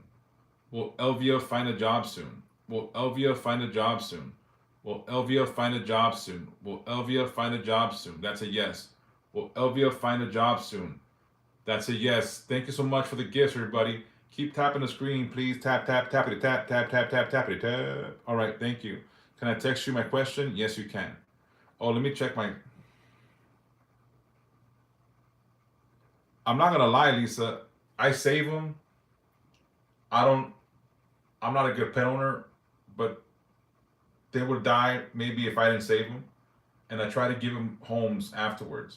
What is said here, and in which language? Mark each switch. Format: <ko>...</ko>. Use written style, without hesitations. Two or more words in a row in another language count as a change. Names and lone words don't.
<en>Will Elvia find a job soon? Will Elvia find a job soon? Will Elvia find a job soon? Will Elvia find a job soon? That's a yes. Will Elvia find a job soon? That's a yes. Thank you so much for the gifts, everybody. Keep tapping the screen, please. Tap, tap, tappity, tap, tap, tap, tap, tappity, tap. All right, thank you. Can I text you my question? Yes, you can. Oh, let me check my. I'm not gonna lie, Lisa. I save them. I don't. I'm not a good pet owner, but they would die maybe if I didn't save them, and I try to give them homes afterwards.</en>